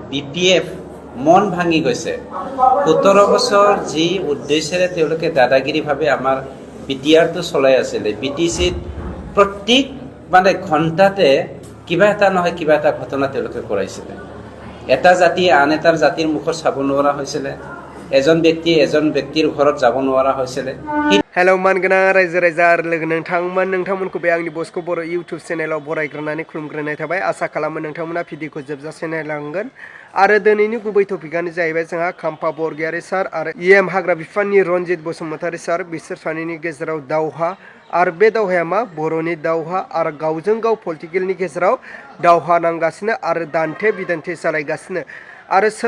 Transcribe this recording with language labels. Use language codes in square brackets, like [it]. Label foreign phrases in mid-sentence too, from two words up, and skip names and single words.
[as] BPF মন ভাঙি গৈছে 17 বছৰ যি উদ্দেশ্যেৰে তেওঁলোকে দাদাগিৰিভাৱে আমাৰ বিটিআৰটো চলাই আছিলে BTCত প্ৰত্যেক মানে ঘণ্টাতে কিবা এটা নহয় কিবা এটা ঘটনা তেওঁলোকে কৰাইছিলে এটা জাতি আন এটাৰ জাতিৰ মুখত চাব নোৱাৰা হৈছিলে এজন ব্যক্তিৰ ঘৰত যাব নোৱাৰা হৈছিলে [brx] हेलौ मानगोनां रायजो राजा आरो लोगो नोंथांमोनखौ बे आंनि बस्क' बर' इउटिउब चेनेलाव बरायग्रोनानै खुलुमग्रोनाय थाबाय आसा खालामो नोंथांमोना भिडिअखौ जोबजासे नायलांगोन आरो दिनैनि गुबै टपिकआनो जाहैबाय जोंहा काम्पा बरगयारी सार आरो EM हाग्रा बिफाननि रनजित बसुमतारी सार बिसोर सानैनि गेजेराव दावहा आरो बे दावहाया मा बर'नि दावहा आरो गावजों गाव पलिटिकेलनि गेजेराव दावहा नांगासिनो आरो दान्थे बिदान्थे जालायगासिनो आरो सोर